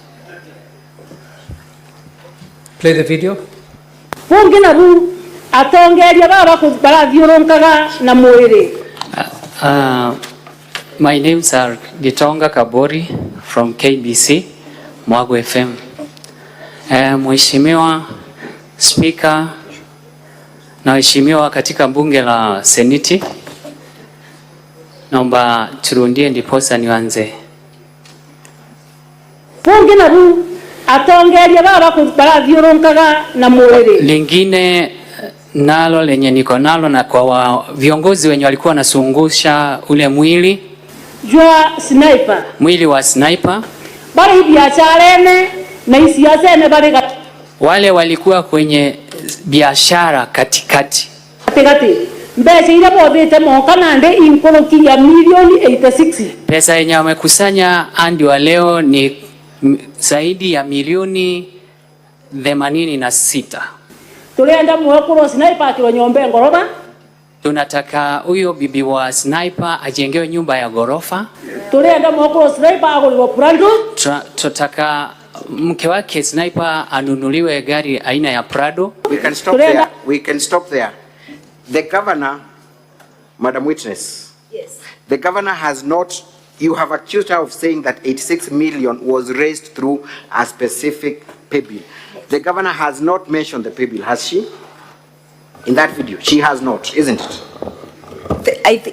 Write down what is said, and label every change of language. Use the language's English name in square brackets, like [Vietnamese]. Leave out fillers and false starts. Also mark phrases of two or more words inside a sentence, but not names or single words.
[English] Play the video. [Meru] Fungina bu atongeria baba barathiũrũrũkaga na mwĩrĩ. [English] My names are Gitonga Kabori from KBC, Mwago FM. [Swahili] Mheshimiwa Speaker na waheshimiwa katika bunge la Seneti, naomba turundie ndiposa nianze. [Meru] Fungina bu atongeria baba barathiũrũrũkaga na mwĩrĩ. [Swahili] Lingine nalo lenye niko nalo na kwa viongozi wenye walikuwa wanasungusha ule mwili [Meru] jwa sniper. [Swahili] Mwili wa sniper. [Meru] Bari biacara ene na isiasa ene bari [Swahili] wale walikuwa kwenye biashara katikati. Katikati. [Meru] Mbeca ile bothite moka nande inkoroki ya milioni 86. [Swahili] Pesa yenye wamekusanya hadi wa leo ni zaidi ya milioni 86. [Meru] Tulienda mwekuro sniper akiwa nyombe ngoroba. [Swahili] Tunataka huyo bibi wa sniper ajengewe nyumba ya gorofa. [Meru] Tulienda mwekuro sniper agulwa Prado. [Swahili] Tunataka mke wake sniper anunuliwe gari aina ya Prado. [English] We can stop there. We can stop there. The governor, Madam Witness. Yes. The governor has not, you have accused her of saying that 86 million was raised through a specific pay bill. The governor has not mentioned the pay bill, has she? In that video, she has not, isn't it?